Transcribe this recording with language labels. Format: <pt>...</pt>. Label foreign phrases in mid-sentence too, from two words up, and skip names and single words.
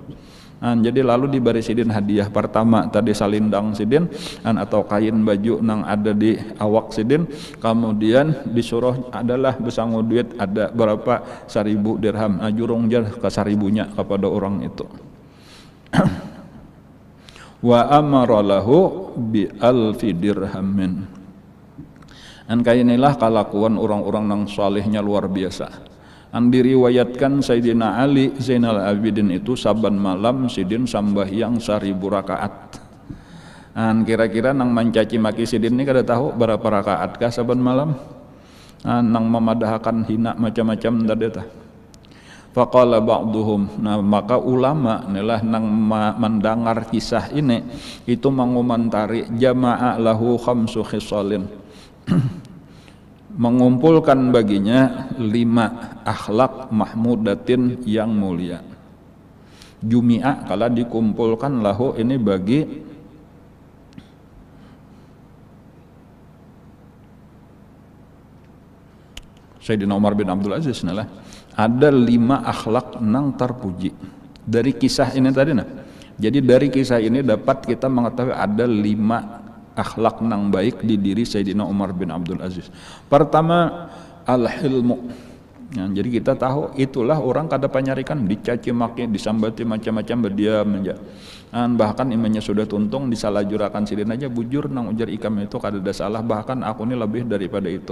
<bjn>Jadi lalu diberi sidin hadiah pertama tadi salindang sidin atau kain baju nang ada di awak sidin. Kemudian disuruh adalah besangu duit ada berapa 1000 dirham. Jurung jar ke 1000-nya kepada orang itu.</bjn> <ar>Wa amara lahu bi alfi dirhamin.</ar> <bjn>Kainilah kelakuan orang-orang nang salihnya luar biasa. Diriwayatkan Sayyidina Ali Zainal Abidin itu saban malam sidin sambahyang 1000 rakaat. Kira-kira nang mencaci maki sidin ini kada tahu berapa rakaat kah saban malam? Nang memadahkan hina macam-macam tadi tah.</bjn> <ar>Faqala ba'duhum,</ar> <bjn>nah maka ulama inilah nang mendengar kisah ini itu mengomentari</bjn> <ar>jama'a lahu khamsu khisalin</ar> <bjn>mengumpulkan baginya 5 akhlak mahmudatin yang mulia. Jumi'a kala dikumpulkan lahu ini bagi Sayyidina Umar bin Abdul Aziz inilah ada 5 akhlak nang terpuji dari kisah ini tadi nah. Jadi dari kisah ini dapat kita mengetahui ada 5 akhlak nang baik di diri Sayyidina Umar bin Abdul Aziz. Pertama al-hilmu. Jadi kita tahu itulah orang kada panyarikan dicaci maki, disambati macam-macam berdiam aja. Bahkan imannya sudah tuntung disalahjurakan sidin aja bujur nang ujar ikam itu kada ada salah, bahkan aku ini lebih daripada itu.</bjn>